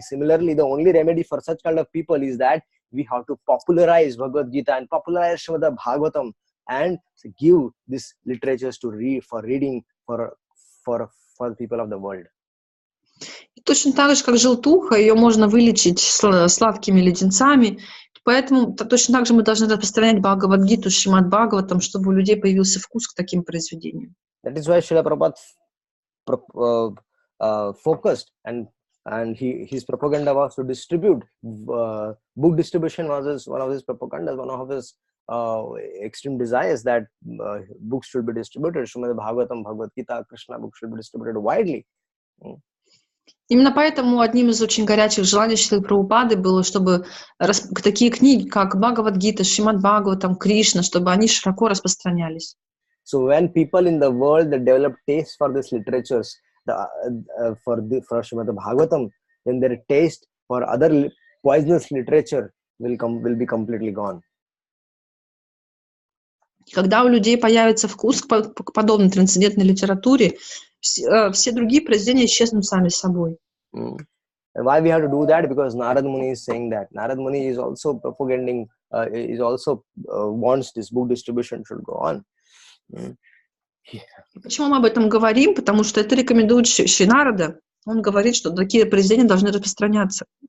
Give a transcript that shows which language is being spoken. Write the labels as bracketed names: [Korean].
[English] Similarly, the only remedy for such kind of people is that we have to popularize Bhagavad Gita and popularize Srimad Bhagavatam and give these literatures to read for reading for the people of the world. [Russian] И точно так же, как желтуха, ее можно вылечить сладкими леденцами. Поэтому точно так же мы должны распространять Бхагавад-гиту, Шримад Бхагаватам, чтобы у людей появился вкус к таким произведениям. [English] That is why Srila Prabhupada focused and his propaganda was to distribute. Book distribution was one of his propagandas, one of his extreme desires that books should be distributed. Srimad Bhagavatam, Bhagavad Gita, Krishna books should be distributed widely. [Russian] Именно поэтому одним из очень горячих желаний Шрилы Прабхупады было, чтобы такие книги, как Бхагавад-гита, Шримад Бхагаватам, Кришна, чтобы они широко распространялись. [English] So when people in the world that develop taste for these literatures, for Srimad Bhagavatam, then their taste for other poisonous literature will be completely gone. [Russian] Когда у людей появится вкус к подобной трансцендентной литературе, все другие произведения исчезнут сами собой. [English] And why we have to do that? Because Narad Muni is saying that. Narad Muni is also propagating, wants this book distribution should go on. [Russian] Почему мы об этом говорим? Потому что это рекомендует Шри Нарада. Он говорит, что такие произведения должны распространяться.